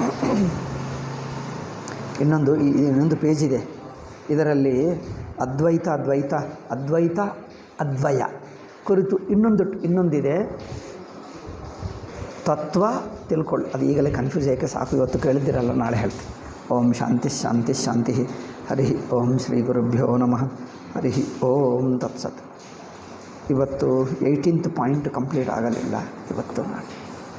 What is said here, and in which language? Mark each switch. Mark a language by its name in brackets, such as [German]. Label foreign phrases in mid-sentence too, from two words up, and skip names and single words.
[Kannada] ಇನ್ನೊಂದು ಪೇಜ್ ಇದೆ. ಇದರಲ್ಲಿ ಅದ್ವಯ ಕುರಿತು ಇನ್ನೊಂದಿದೆ. ತತ್ವ ತಿಳ್ಕೊಳ್ಳಿ. ಅದು ಈಗಲೇ ಕನ್ಫ್ಯೂಸ್ ಯಾಕೆ, ಸಾಕು. ಇವತ್ತು ಕೇಳಿದ್ದಿರಲ್ಲ, ನಾಳೆ ಹೇಳ್ತೀನಿ. [Sanskrit] ಓಂ ಶಾಂತಿ ಶಾಂತಿ ಶಾಂತಿ. ಹರಿ ಓಂ ಶ್ರೀ ಗುರುಭ್ಯೋ ನಮಃ. ಹರಿ ಓಂ ತತ್ಸತ್. [Kannada] ಇವತ್ತು 18th [English] point complete [Kannada] ಆಗಲಿಲ್ಲ ಇವತ್ತು.